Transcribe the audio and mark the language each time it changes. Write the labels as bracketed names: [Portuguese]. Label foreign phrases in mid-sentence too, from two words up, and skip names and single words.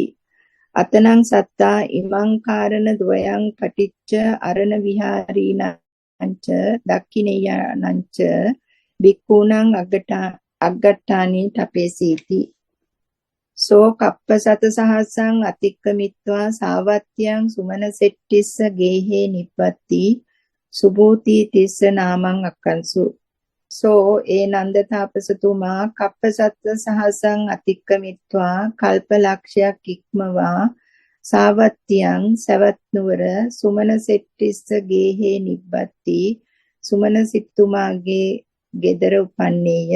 [Pali] අතනං සත්තා ඉමං කාරණ ද්වයං පටිච්ච අරණ විහාරීනංච දක්ඛිනේයනංච භික්ඛූණං අග්ගට්ඨානි තපේසීති. සෝ කප්පසත සහස්සං අතික්කමිත්වා සාවත්‍යං සුමන සෙට්ටිස්ස ගේහේ නිබ්බති සුභූති තිස්ස නාමං අක්කන්සු. සෝ [Sinhala] ඒ නන්ද තාපසතුමා [Pali] කප්පසත සහස්සං අතික්කමිත්වා [Sinhala] කල්පලක්ෂයක් ඉක්මවා [Pali] සාවත්‍යං [Sinhala] සවැත් නුවර [Pali] සුමන සෙට්ටිස්ස ගේහේ නිබ්බති [Sinhala] සුමන සිට්තුමාගේ ගෙදර උපන්නේය.